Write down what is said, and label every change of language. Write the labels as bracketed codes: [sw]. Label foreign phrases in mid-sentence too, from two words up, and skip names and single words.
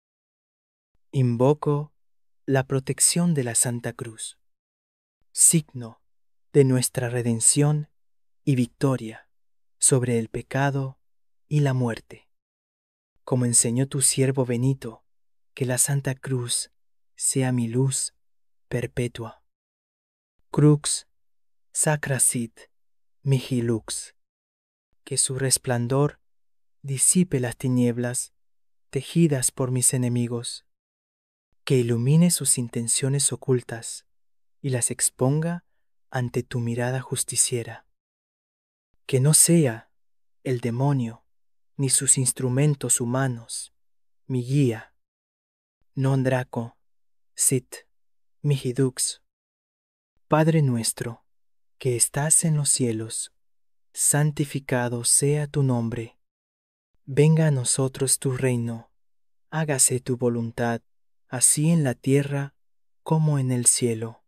[es] Invoco la protección de la Santa Cruz, signo de nuestra redención y victoria sobre el pecado y la muerte. Como enseñó tu siervo Benito, que la Santa Cruz sea mi luz perpetua. [la] Crux sacra sit mihi lux. [es] Que su resplandor disipe las tinieblas tejidas por mis enemigos, que ilumine sus intenciones ocultas y las exponga ante tu mirada justiciera. Que no sea el demonio ni sus instrumentos humanos mi guía. [la] Non draco sit mihi dux. [es] Padre nuestro, que estás en los cielos, santificado sea tu nombre. Venga a nosotros tu reino, hágase tu voluntad, así en la tierra como en el cielo.